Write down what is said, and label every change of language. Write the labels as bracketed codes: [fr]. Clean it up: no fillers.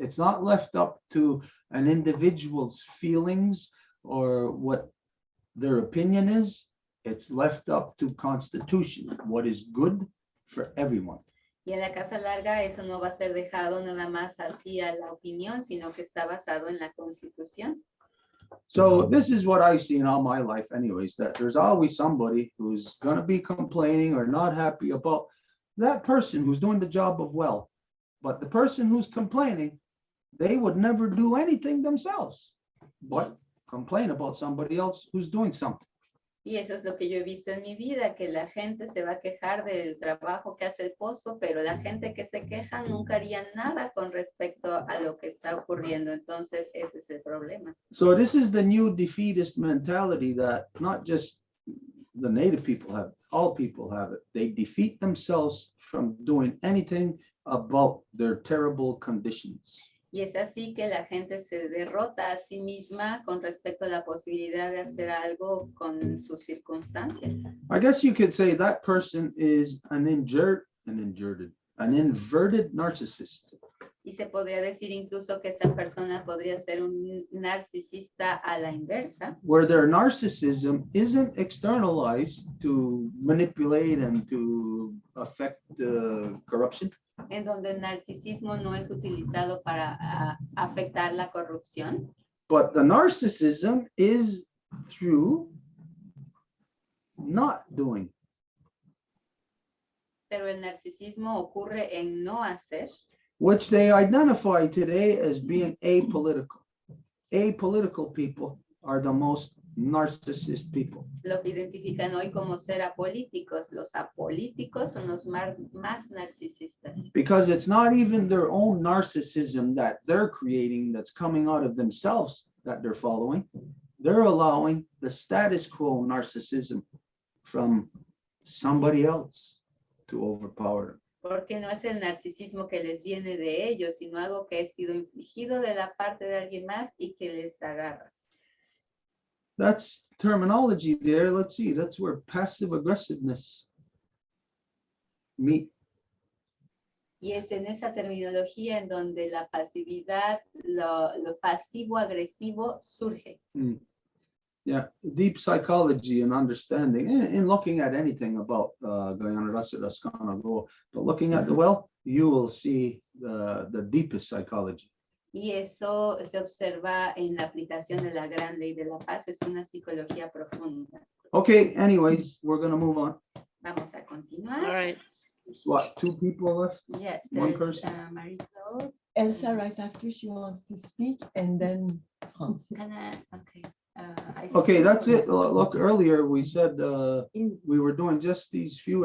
[en] It's not left up to an individual's feelings or what their opinion is. It's left up to Constitution, what is good for everyone. [es] Y en la Casa Larga eso no va a ser dejado nada más así a la opinión, sino que está basado en la Constitución. [en] So this is what I've seen all my life anyways, that there's always somebody who's gonna be complaining or not happy about that person who's doing the job of well. But the person who's complaining, they would never do anything themselves, but complain about somebody else who's doing something. [es] Y eso es lo que yo he visto en mi vida, que la gente se va a quejar del trabajo que hace el pozo, pero la gente que se queja nunca haría nada con respecto a lo que está ocurriendo. Entonces, ese es el problema. [en] So this is the new defeatist mentality that not just the native people have, all people have it. They defeat themselves from doing anything about their terrible conditions. [es] Y es así que la gente se derrota a sí misma con respecto a la posibilidad de hacer algo con sus circunstancias. [en] I guess you could say that person is an inverted narcissist. [es] Y se podría decir incluso que esa persona podría ser un narcisista a la inversa, [en] Where their narcissism isn't externalized to manipulate and to affect the corruption, [es] en donde el narcisismo no es utilizado para afectar la corrupción, [en] but the narcissism is through not doing. [es] pero el narcisismo ocurre en no hacer, [en] Which they identify today as being apolitical. Apolitical people are the most narcissist people. [es] lo que identifican hoy como ser apolíticos. Los apolíticos son los más narcisistas, [en] Because it's not even their own narcissism that they're creating that's coming out of themselves that they're following. They're allowing the status quo narcissism from somebody else to overpower them. [es] porque no es el narcisismo que les viene de ellos, sino algo que ha sido infligido de la parte de alguien más y que les agarra. [en] That's terminology there. Let's see, that's where passive aggressiveness meet. [es] Y es en esa terminología en donde la pasividad, lo pasivo-agresivo surge. [en] Yeah, deep psychology and understanding in looking at anything about Guyana Rascano, but looking at the well, you will see the deepest psychology. [es] Y eso se observa en la aplicación de la gran ley de la paz, es una psicología profunda. [en] Okay, anyways, we're gonna move on. [es] Vamos a continuar. [en] All right. There's what, 2 people left? Yeah, One there's person. Marie-Claude. Elsa right after she wants to speak, and then Hans. Okay. I Okay, see. that's it. Look, earlier we said we were doing just these few.